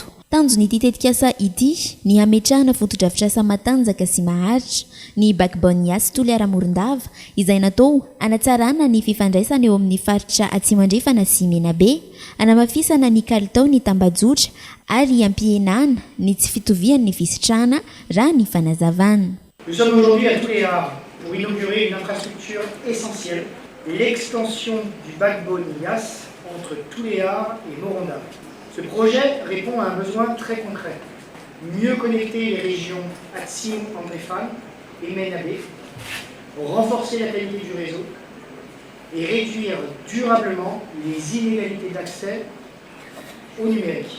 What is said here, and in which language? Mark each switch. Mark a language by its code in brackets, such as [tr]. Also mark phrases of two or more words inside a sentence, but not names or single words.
[mg] Tanjony ity tetikasa ity ny hametrahana foto-drafitrasa matanjaka sy maharitra ny Bagbonias toliara Morondava izay natao hanatsarana ny fifandraisana eo amin'ny faritra Atsimo andrefana sy Menabe hanamafisana ny kalitao ny tambajotra ary ampihenana ny tsy fitovian'ny fisitrahana raha ny fanazavana. [fr] Nous sommes aujourd'hui à Touléar pour inaugurer une infrastructure essentielle, l'extension du Bagbonias entre Touléar et Morondava. Ce projet répond à un besoin très concret. Mieux connecter les régions Atsimo, Andrefane et Menabe, renforcer la qualité du réseau et réduire durablement les inégalités d'accès au numérique.